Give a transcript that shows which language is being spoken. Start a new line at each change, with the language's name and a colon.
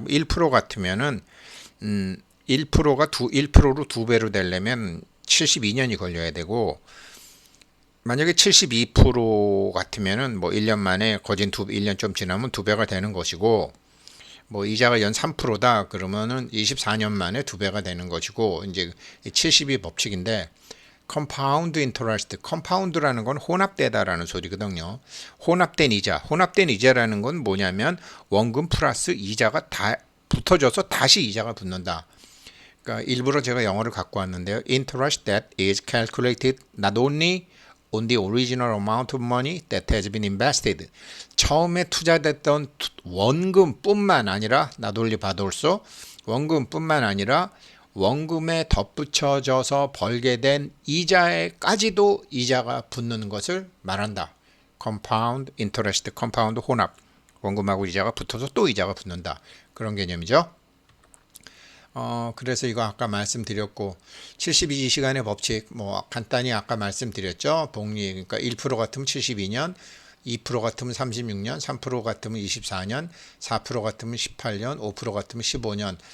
Korean: 1% 같으면은 1%가 1%로 2배로 되려면 72년이 걸려야 되고, 만약에 72% 같으면은 뭐 1년 만에 거진 1년 좀 지나면 2배가 되는 것이고, 뭐 이자가 연 3%다 그러면은 24년 만에 2배가 되는 것이고, 이제 72 법칙인데, 컴파운드 인터레스트, 컴파운드라는 건 혼합되다라는 소리거든요. 혼합된 이자라는 건 뭐냐면 원금 플러스 이자가 다 붙어져서 다시 이자가 붙는다. 그러니까 일부러 제가 영어를 갖고 왔는데요.
English: Interest that is calculated not only on the original amount of money that has been invested.
Korean: 처음에 투자됐던 원금뿐만 아니라
English: not only but also
Korean: 원금뿐만 아니라 원금에 덧붙여져서 벌게 된 이자에까지도 이자가 붙는 것을 말한다.
English: Compound interest, compound 혼합.
Korean: 원금하고 이자가 붙어서 또 이자가 붙는다. 그런 개념이죠. 그래서 이거 아까 말씀드렸고 72시간의 법칙 뭐 간단히 아까 말씀드렸죠. 복리 그러니까 1% 같으면 72년, 2% 같으면 36년, 3% 같으면 24년, 4% 같으면 18년, 5% 같으면 15년.